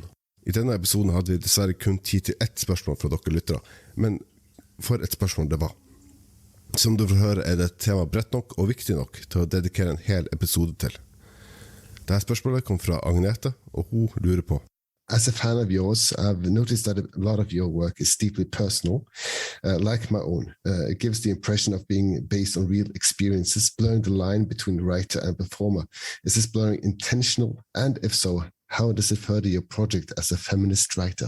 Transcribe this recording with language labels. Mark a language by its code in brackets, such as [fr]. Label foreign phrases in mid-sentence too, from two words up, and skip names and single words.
[no] I denne episoden hadde vi dessverre kun tid til ett spørsmål fra dere lyttere, men for et spørsmål det var. Som du får høre er det et tema bredt nok og viktig nok til å dedikere en hel episode til. Dette spørsmålet kom fra Agnete, og hun lurer på. [en] As a fan of yours, I've noticed that a lot of your work is deeply personal, like my own. It gives the impression of being based on real experiences, blurring the line between writer and performer. Is this blurring intentional? And if so, how does it further your project as a feminist writer?